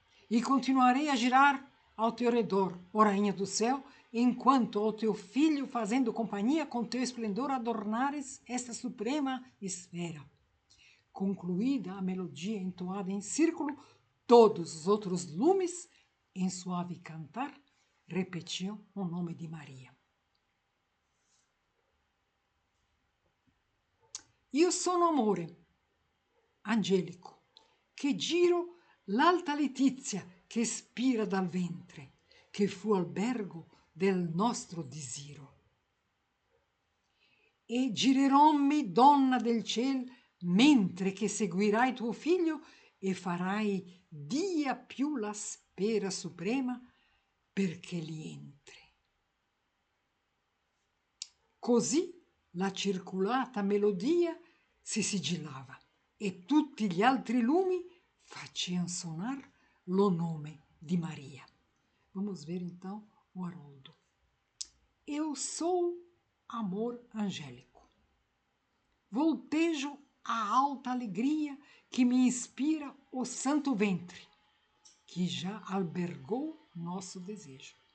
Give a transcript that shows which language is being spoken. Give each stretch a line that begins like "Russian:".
Portuguese: E continuarei a girar ao teu redor, ó Rainha do céu, enquanto ao teu filho, fazendo companhia com teu esplendor, adornares esta suprema esfera. Concluída a melodia entoada em círculo, todos os outros lumes, em suave cantar, repetiam o nome de Maria.
Italian: Io sono amore angelico, che giro l'alta letizia che spira dal ventre, che fu albergo del nostro disiro. E girerommi, donna del ciel, mentre che seguirai tuo figlio e farai dia più la spera suprema perché li entri. Così la circolata melodia si sigillava e tutti gli altri lumi faciam sonar lo nome di Maria.
Portuguese: Vamos ver então o Haroldo. Eu sou amor angélico. Voltejo a alta alegria que me inspira o santo ventre, que já albergou nosso desejo.